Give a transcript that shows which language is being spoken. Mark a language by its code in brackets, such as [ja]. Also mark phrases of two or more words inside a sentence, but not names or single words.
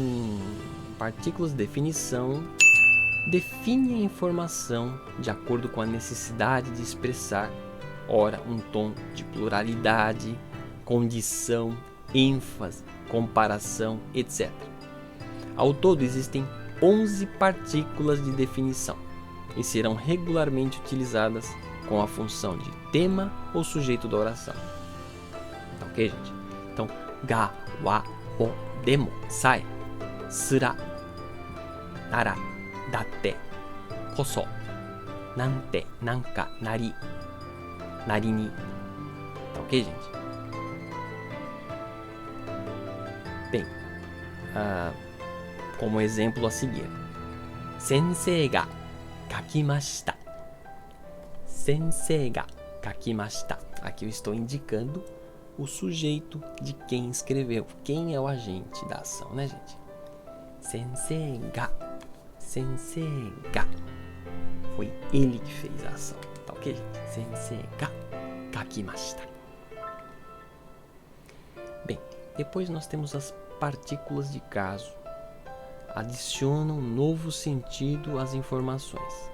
[pt] Partículas de definição definem a informação de acordo com a necessidade de expressar, ora, um tom de pluralidade, condição, ênfase, comparação, etc. Ao todo existem 11 partículas de definição e serão regularmente utilizadas com a função de tema ou sujeito da oração. Tá ok, gente? Então, [ja] が、は、を, でも、さい、すら、なら、だって、こそ、なんて、なんか, なり、なりに. [pt] Tá ok, gente? Bem, como exemplo a seguir. [ja] 先生が書きました. 先生が書きました. [pt] Aqui eu estou indicando o sujeito de quem escreveu. Quem é o agente da ação, né, gente? [ja] 先生が。先生が. [pt] Foi ele que fez a ação. Tá ok, gente? [ja] 先生が書きました. [pt] Bem, depois nós temos as partículas de caso. Adicionam novo sentido às informações.